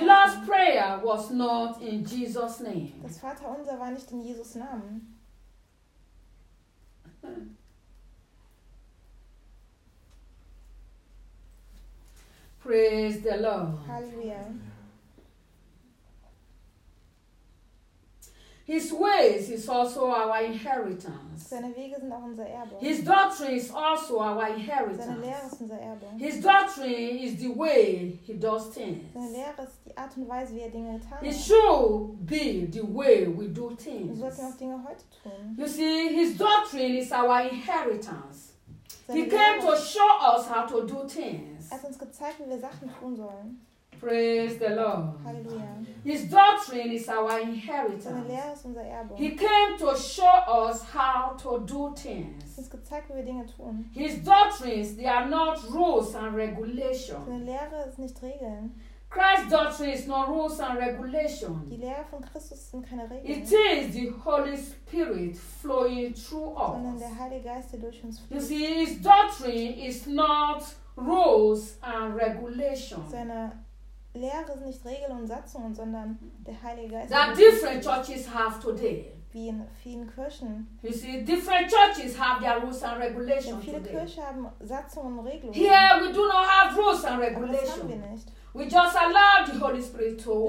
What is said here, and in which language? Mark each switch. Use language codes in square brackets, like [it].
[en] The Lord's Prayer was not in Jesus' name. [de] Das Vater unser war nicht in Jesus' Namen. [en] Praise the Lord. Hallelujah. His ways is also our inheritance. [de] Seine Wege sind auch unser Erbe. [en] His doctrine is also our inheritance. [de] Seine Lehre ist unser Erbe. [en] His doctrine is the way he does things. [de] Seine Lehre ist die Art und Weise, wie er Dinge tut. [en] It should be the way we do things. [de] Wir sollten auch Dinge heute tun. [en] You see, his doctrine is our inheritance. He came to show us how to do things. [de] Er hat uns gezeigt, wie wir Sachen tun sollen. [en] Praise the Lord. Hallelujah. His doctrine is our inheritance. [de] Seine Lehre ist unser Erbe. [en] He came to show us how to do things. [de] Er hat gezeigt, wie wir Dinge tun. [en] His doctrines, they are not rules and regulations. [de] Seine Lehre ist nicht Regeln. [en] Christ's doctrine is not rules and regulations. [de] Die Lehre von Christus sind keine Regeln. [en] It is the Holy Spirit flowing through us. [de] Sondern der Heilige Geist, der durch uns fließt. [en] You see, his doctrine is not rules and regulations. [de] Seine Lehre sind nicht Regeln und Satzungen, sondern der Heilige Geist. [en] That different churches have today. [de] Wie in vielen Kirchen. [en] You see, different churches have their rules and regulations. [de] Viele Kirchen haben Satzungen und Regeln. [en] Here we do not have rules and regulations. [de] Das haben wir nicht. [en] We just allow the Holy Spirit to flow.